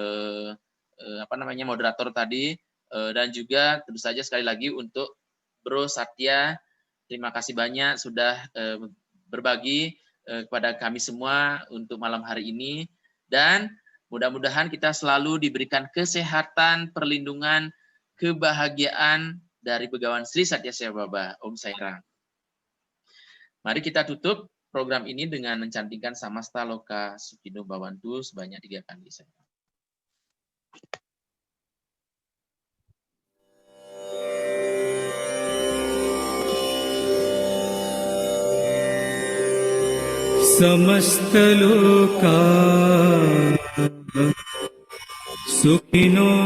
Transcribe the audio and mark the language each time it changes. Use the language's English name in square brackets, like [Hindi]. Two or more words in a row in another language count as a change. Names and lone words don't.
[Indonesian] moderator tadi, dan juga tentu saja sekali lagi untuk Bro Satya, terima kasih banyak sudah berbagi kepada kami semua untuk malam hari ini, dan mudah-mudahan kita selalu diberikan kesehatan, perlindungan, kebahagiaan dari Begawan Sri Satya Sai Baba. Om Sai Ram. Mari kita tutup program ini dengan mencantingkan [Sanskrit] समस्ता लोका सुखिनो भवन्तु [Indonesian] sebanyak 3 kali. [Sanskrit] समस्त लोका सुखिनो